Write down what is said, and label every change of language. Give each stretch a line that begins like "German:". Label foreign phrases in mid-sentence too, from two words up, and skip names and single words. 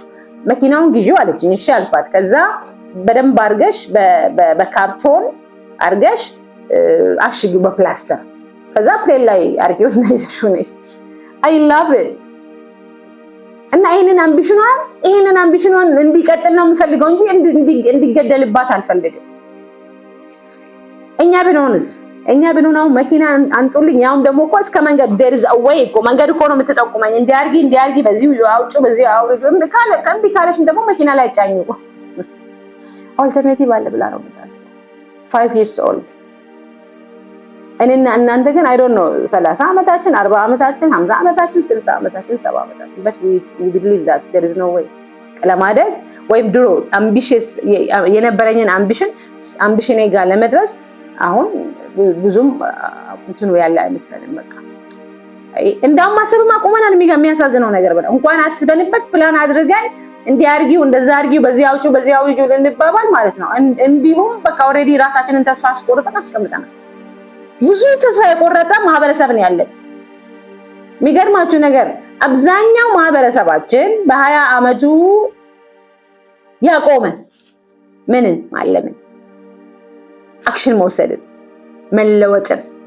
Amharic: መኪናውን ግዢው አለችኝ። እሺ አልኳት። ከዛ በደንብ አድርገሽ በካርቶን አድርገሽ አሽጊው በፕላስተር ከዛ ፕሌን ላይ አርጊውና ይዘሽው ነይ።
English: I love it።
Amharic: እና ይሄንን አምቢሽኗን እንዲቀጥል ነው የምፈልገው እንጂ እንዲገደልባት አልፈልግም። እኛ ብንሆነው መኪና አንጡልኝ። ያውም ደግሞ እኮ እስከ መንገድ ደርዝ ወይ እኮ መንገድ እኮ ነው የምትጠቁመኝ። እንዲያርጊ በዚህ አውጪ በዚህ አውርዱ ከእምቢ ካለሽ ደግሞ መኪና ላይ ጫኙ። ኦልተርኔቲቭ አለ ብላ ነው የምታስበው።
English: 5 years
Amharic: old እኔና እናንተ ግን
English: I don't know
Amharic: 30 ዓመታችን 40 ዓመታችን 50 ዓመታችን 60 ዓመታችን 70 ዓመታችን
English: but we believe that there is no way
Amharic: ለማደግ ወይም ድሮ አምቢሽስ የነበረኝን አምቢሽኔ ጋር ለመድረስ አሁን ብዙም እንትኑ ያለ አይመስለንም። በቃ እንዳውም ማሰብም አቁመናል። የሚያሳዝነው ነገር በጣም እንኳን አስበንበት ፕላን አድርገን እንዲያርጊው እንደዛ አርጊው በዚህ አውጪው በዚህ አውጪው ልንባባል ማለት ነው። እንዲሁም በቃ ኦሬዲ ራሳችንን ተስፋ አስቆርጠን አስቀምጠናል። ብዙ ተስፋ የቆረጠ ማህበረሰብ ነው ያለን። የሚገርማችሁ ነገር አብዛኛው ማህበረሰባችን በ20 ዓመቱ ያቆመ ምንን ማለምን አክሽን መውሰድን መለወጥን